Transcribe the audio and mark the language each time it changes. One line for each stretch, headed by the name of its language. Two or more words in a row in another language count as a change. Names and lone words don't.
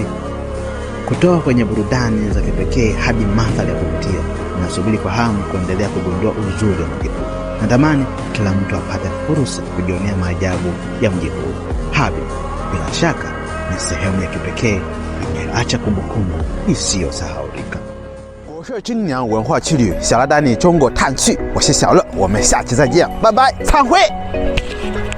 Swahili: Kutoka kwenye burudani za kipekee hadi mandhari ya kuvutia, nasubiri kwa hamu kuendelea kugundua uzuri wa mji huu. Natamani kila mtu apate fursa ya kujionea maajabu ya mji huu. Harbin bila shaka ni sehemu ya kipekee inayoacha kumbukumbu isiyosahaulika.
Chinese: 我是今年文化之旅小乐带你中国探趣，我是小乐，我们下期再见，拜拜，散会。